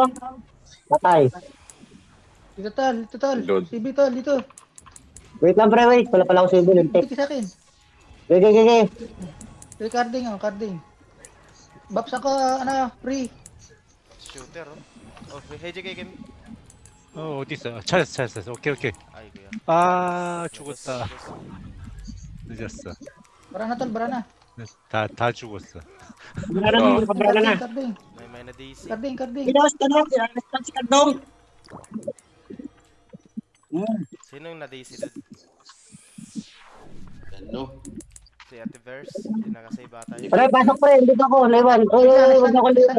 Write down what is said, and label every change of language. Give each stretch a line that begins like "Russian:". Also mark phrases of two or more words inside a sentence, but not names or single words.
Filipino: Patay. Dito tol. Load. CB tol, dito. Wait lang, pre. Wait. Wala pala ako sa ibilin. Dito sa akin. Gege. Carding. Baps ako, free.
English: shooter, oh. Oh, hey, JK, Kim.
Korean: 어디 있어? 찾았어. 오케이.
Filipino: Ay, kuya.
Korean: 죽었다. 늦었어.
Filipino: Bara na.
Korean: 다 죽었어.
Filipino: Carding. May na DC. Carding. Si Kardong. Sino yung na-DC doon? Ano? Si Ativerse. Hindi nakasave ata yun. Pre, pasok pre. Dito ako. Lewan. Uy, huwag na ako lewan.